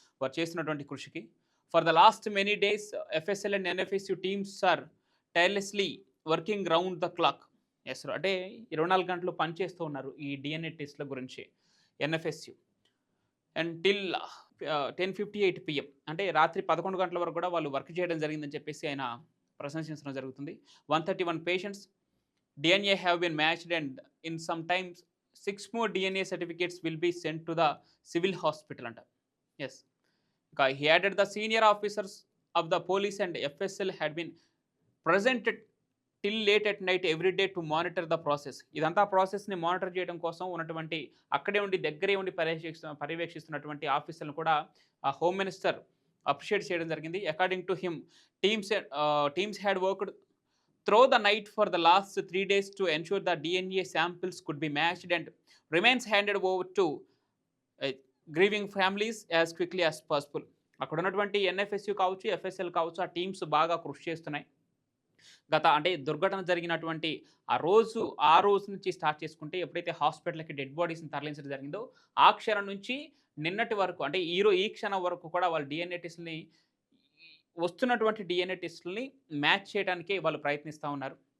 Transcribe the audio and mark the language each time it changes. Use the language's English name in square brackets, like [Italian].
[Telugu] వారు చేస్తున్నటువంటి కృషికి. [English] For the last many days FSL and NFSU teams are tirelessly working round the clock. [Telugu] Yes అంటే 24 గంటలు పనిచేస్తూ ఉన్నారు ఈ డీఎన్ఏ టెస్ట్‌ల గురించి ఎన్ఎఫ్ఎస్యు. అండ్ టిల్ 10:58 PM అంటే రాత్రి 11 గంటల వరకు కూడా వాళ్ళు వర్క్ చేయడం జరిగిందని చెప్పేసి ఆయన ప్రశంసించడం జరుగుతుంది. [English] 131 patients DNA have been matched and in sometimes 6 more DNA certificates will be sent to the civil hospital [Telugu] అంట. [English] Yes. He added the senior officers of the police and FSL had been presented till late at night every day to monitor the process. [Telugu] ఇదంతా ప్రాసెస్‌ని monitor చేయడం కోసం ఉన్నటువంటి అక్కడే ఉండి దగ్గరే ఉండి పర్యవేక్షిస్తున్నటువంటి ఆఫీసర్‌లను కూడా హోమ్ మినిస్టర్ అప్రిషియేట్ చేయడం జరిగింది. [English] According to him teams had worked through the night for the last 3 days to ensure that DNA samples could be matched and remains handed over to grieving families as quickly as possible. [Telugu] అక్కడ ఉన్నటువంటి NFSU కావచ్చు, FSL కావచ్చు ఆ teams బాగా కృషి చేస్తున్నాయి. అంటే దుర్ఘటన జరిగినటువంటి ఆ రోజు నుంచి స్టార్ట్ చేసుకుంటే ఎప్పుడైతే హాస్పిటల్‌కి డెడ్ బాడీస్‌ని తరలించడం జరిగిందో ఆ క్షణం నుంచి నిన్నటి వరకు అంటే ఈ క్షణం వరకు కూడా వాళ్ళు డీఎన్ఏ టెస్ట్‌లని వస్తున్నటువంటి డీఎన్ఏ టెస్టులని మ్యాచ్ చేయడానికే వాళ్ళు ప్రయత్నిస్తూ ఉన్నారు.